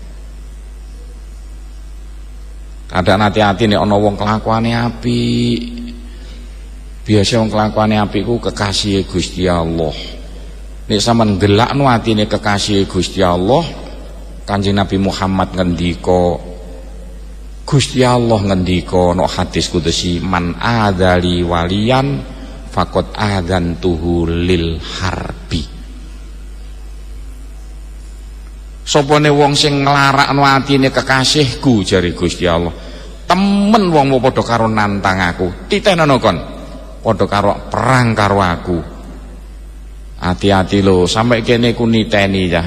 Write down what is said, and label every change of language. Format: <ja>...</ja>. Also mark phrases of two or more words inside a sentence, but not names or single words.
<jv>Kadang hati-hati nek ana wong kelakuane apik. Biasa wong kelakuane apik ku kekasih Gusti Allah. Nek sampean gelakno atine kekasih Gusti Allah, Kanjeng Nabi Muhammad ngendika, Gusti Allah ngendika no hadis kudusi,</jv> <ar>man adzali waliyan faqad adzantuhu lil harbi.</ar> <jv>Sopone wong sing nglarakno atine kekasihku jare Gusti Allah, temen wong padha karo nantang aku, titenono kon padha karo perang karo aku. Hati-hati lho, sampai kene ku niteni ya.</jv>